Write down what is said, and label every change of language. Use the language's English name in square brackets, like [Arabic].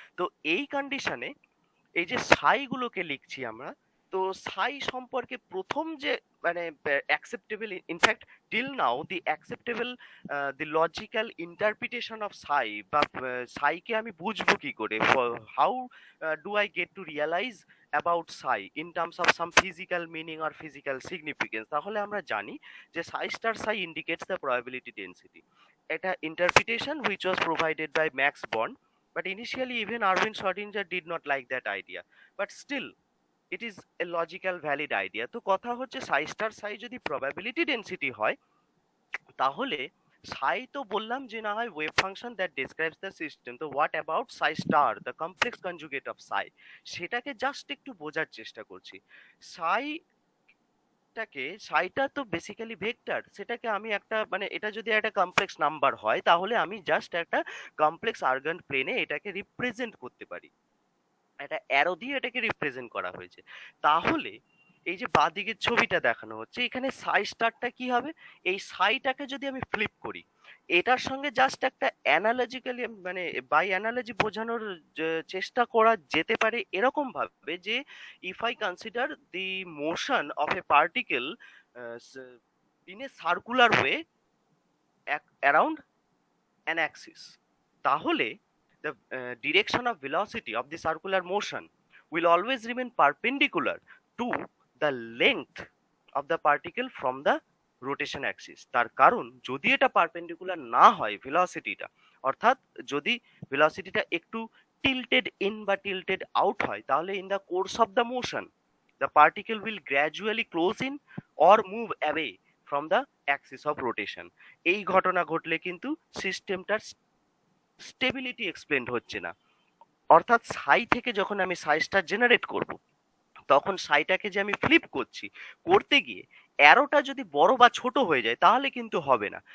[Bangla] তো এই কন্ডিশনে এই যে সাই গুলোকে লিখছি আমরা, তো সাই সম্পর্কে প্রথম যে মানে acceptable, [English] in fact till now the acceptable, the logical interpretation of psi, [Bangla] বা সাইকে আমি বুঝবো কি করে, [English] how do I get to realise about psi in terms of some physical meaning or physical significance, [Bangla] তাহলে আমরা জানি যে সাই star Sai [English] Indicates the probability density. এটা interpretation which was provided by max bond, but initially even Arvind Schrödinger did not like that idea, but still it is a logical valid idea। [Bangla] তো কথা হচ্ছে psi star psi যদি probability density হয়, তাহলে psi তো বললাম যে না হয় [English] wave function that describes the system, [Bangla] তো [English] what about psi star, the complex conjugate of psi, [Bangla] সেটাকে জাস্ট একটু বোঝার চেষ্টা করছি। psi সাইটা তো বেসিক্যালি ভেক্টর, সেটাকে আমি একটা মানে এটা যদি একটা কমপ্লেক্স নাম্বার হয়, তাহলে আমি জাস্ট একটা কমপ্লেক্স আর্গান প্লেনে এটাকে রিপ্রেজেন্ট করতে পারি, একটা অ্যারো দিয়ে এটাকে রিপ্রেজেন্ট করা হয়েছে। তাহলে এই যে বাঁদিকের ছবিটা দেখানো হচ্ছে, এখানে সাই স্টারটা কি হবে, এই সাইটাকে যদি আমি ফ্লিপ করি, এটার সঙ্গে জাস্ট একটা অ্যানালজিক্যালি মানে বাই অ্যানালজি বোঝানোর চেষ্টা করা যেতে পারে এরকম ভাবে যে [English] If I consider the motion of a particle in a circular way around an axis, তাহলে the direction of velocity of the circular motion will always remain perpendicular to the length of the particle from the rotation axis। [Bangla] তার কারণ যদি এটা perpendicular না হয় ভেলোসিটিটা, অর্থাৎ যদি ভেলোসিটিটা একটু [English] tilted in বা tilted out হয়, তাহলে in the course of the motion the particle will gradually close in or move away from the axis of rotation। [Bangla] এই ঘটনা ঘটলে কিন্তু সিস্টেমটার স্টেবিলিটি এক্সপ্লেন হচ্ছে না। অর্থাৎ সাই থেকে যখন আমি সাই স্টার জেনারেট করব, তখন সাইটাকে যে আমি ফ্লিপ করছি, করতে গিয়ে অ্যারোটা যদি বড় বা ছোট হয়ে যায় তাহলে কিন্তু হবে না।